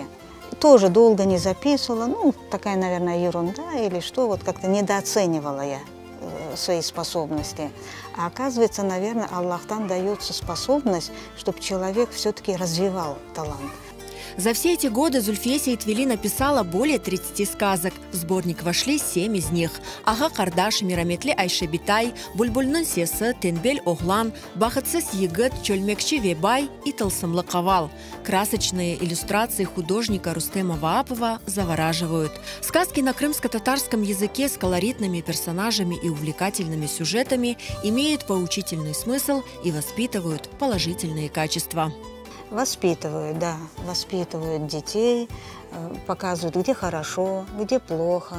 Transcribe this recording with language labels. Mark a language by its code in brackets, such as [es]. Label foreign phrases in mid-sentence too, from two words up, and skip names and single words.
[ru] Тоже долго не записывала, такая, наверное, ерунда или что, вот как-то недооценивала я свои способности. А оказывается, наверное, Аллахтан дается способность, чтобы человек все-таки развивал талант. За все эти годы Зульфия Сейтвели написала более 30 сказок. В сборник вошли 7 из них. Ага Кардаш, Мираметли Айшебитай, Бульбульнын сесі, Тенбель Оглан, Бахатсыз егіт, Чөлмекші Вебай и Тылсымлы кавал. Красочные иллюстрации художника Рустема Ваапова завораживают. Сказки на крымско-татарском языке с колоритными персонажами и увлекательными сюжетами имеют поучительный смысл и воспитывают положительные качества. Воспитывают, да, воспитывают детей, показывают, где хорошо, где плохо.